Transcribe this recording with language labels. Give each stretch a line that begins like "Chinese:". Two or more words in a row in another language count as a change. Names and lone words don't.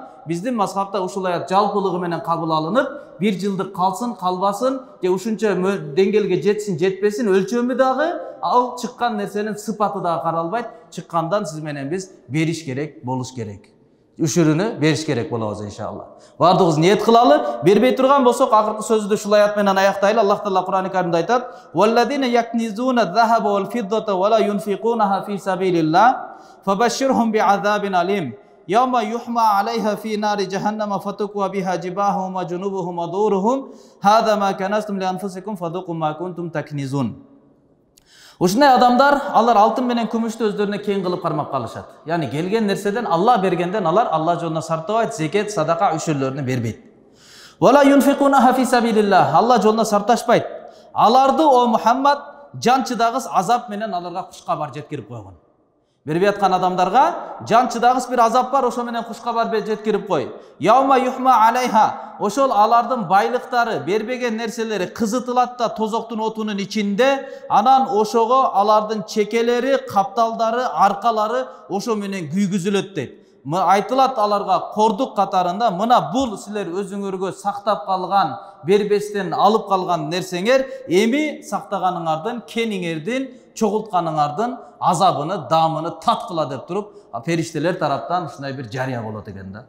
Kyrgyz: Биздин мазхабта ушул аят жалпылыгы менен кабыл алынып, 1 жылдык калсын, калбасын, же ушунча деңгээлге жетсин, жетпесин өлчөмү дагы, ал чыккан нерсенин сыпаты дагы каралбайт. Чыккандан сиз менен биз бериш керек, болуш керек. Үшүрүнү бериш керек болобуз иншалла. Бардыгыбыз ниет кылалы. Бербей турган болсок, акыркы сөздү ушул аят менен аяктайлы. Аллах Таала Кур'ан-ы Каримде айтат:
Arabic: "والذين يكنزون الذهب والفضة ولا ينفقونها في سبيل الله فبشرهم بعذاب أليم. يوم يحمى عليها في نار جهنم فتكوى بها جباههم وجنوبهم وظهورهم. هذا ما كنزتم لأنفسكم فذوقوا ما كنتم تكنزون."
Kyrgyz: Ушундай адамдар, алар алтын менен күмүштү өздөрүнө кең кылып кармап калышат. Яни келген нерседен, Алла бергенден алар Алла жолуна сартабайт, зекет, садака үшүрлөрүнү бербейт.
Arabic: ولا ينفقونها في سبيل الله,
Kyrgyz: Алла жолуна сарташпайт. Аларды о Мухаммад жан чыдагыс азап менен аларга куш кабар жеткирип койгон. Бербей аткан адамдарга жан чыдагыс бир азап бар, ошо менен куш кабар жеткирип кой.
Arabic: يوم يحمى عليها,
Kyrgyz: ошол алардын байлыктары, бербеген нерселери кызытылат да тозоктун отунун ичинде, анан ошого алардын чекелери, капталдары, аркалары ошо менен күйгүзүлөт дейт. Айтылат аларга кордук катарында, мына бул силер өзүңөргө сактап калган, бербестен алып калган нерсеңер, эми сактаганыңардын, кениңердин, чогултканыңардын азабыны, дамыны таткыла деп туруп, периштелер тараптан ушундай бир жарыя болот экен да.